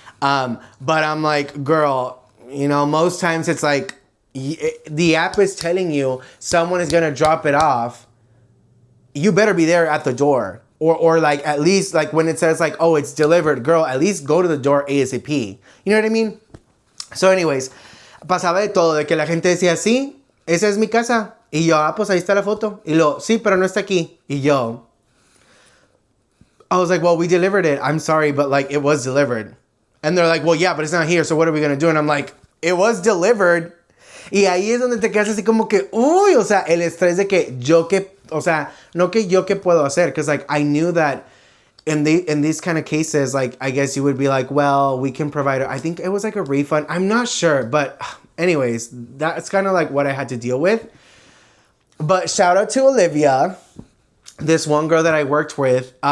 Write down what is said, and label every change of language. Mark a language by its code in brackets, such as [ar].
[en] But I'm like, girl, most times it's like the app is telling you someone is going to drop it off. You better be there at the door. Or like at least like when it says like, oh, it's delivered, girl, at least go to the door ASAP. You know what I mean? So anyways, [es] pasaba de todo, de que la gente decía, sí, esa es mi casa. Y yo, pues ahí está la foto. Y lo, sí, pero no está aquí. Y yo, [en] I was like, well, we delivered it. I'm sorry, but like it was delivered. And they're like, well, yeah, but it's not here. So what are we going to do? And I'm like, it was delivered. [es] Y ahí es donde te quedas así como que, uy, o sea, el estrés de que yo que, o sea, no que yo que puedo hacer. [en] Because like I knew that in these kind of cases, like I guess you would be like, well, we can provide, I think it was like a refund. I'm not sure. But anyways, that's kind of like what I had to deal with. But shout out to Olivia, this one girl that I worked with.